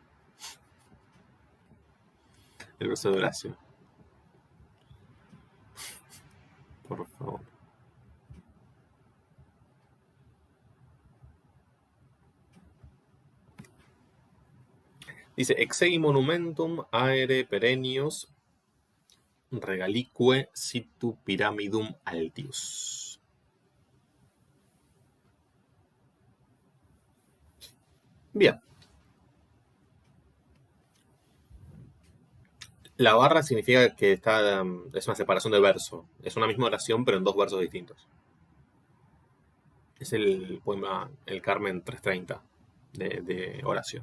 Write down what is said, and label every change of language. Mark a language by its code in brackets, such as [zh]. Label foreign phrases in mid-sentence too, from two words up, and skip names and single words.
[es] El verso de Horacio. Por favor. Dice, [la] exegi monumentum aere perennius regalique situ pyramidum altius. [es] Bien. La barra significa que es una separación de verso. Es una misma oración, pero en dos versos distintos. Es el poema El Carmen 330 de Horacio.